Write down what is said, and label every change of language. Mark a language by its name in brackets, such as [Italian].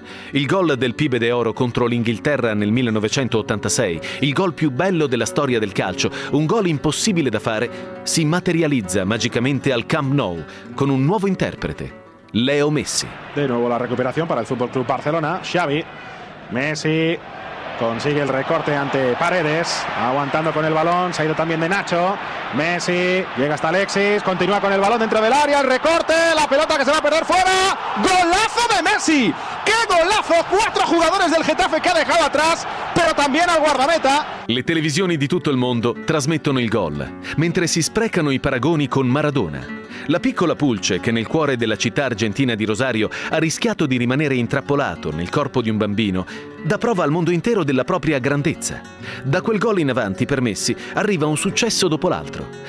[Italian] Il gol del Pibe de Oro contro l'Inghilterra nel 1986, il gol più bello della storia del calcio, un gol impossibile da fare, si materializza magicamente al Camp Nou con un nuovo interprete, Leo Messi. De nuovo la recuperazione per il FC Barcelona. [Spanish] Xavi, Messi consigue il recorte ante Paredes, aguantando con il balón, se ha ido también de Nacho. Messi llega hasta Alexis, continúa con el balón dentro del área, el recorte, la pelota que se va a perder fuera. ¡Golazo de Messi! ¡Qué golazo! Cuatro jugadores del Getafe que ha dejado atrás, pero también al guardameta. [Italian] Le televisioni di tutto il mondo trasmettono il gol, mentre si sprecano i paragoni con Maradona. La piccola pulce che nel cuore della città argentina di Rosario ha rischiato di rimanere intrappolato nel corpo di un bambino dà prova al mondo intero della propria grandezza. Da quel gol in avanti per Messi arriva un successo dopo l'altro.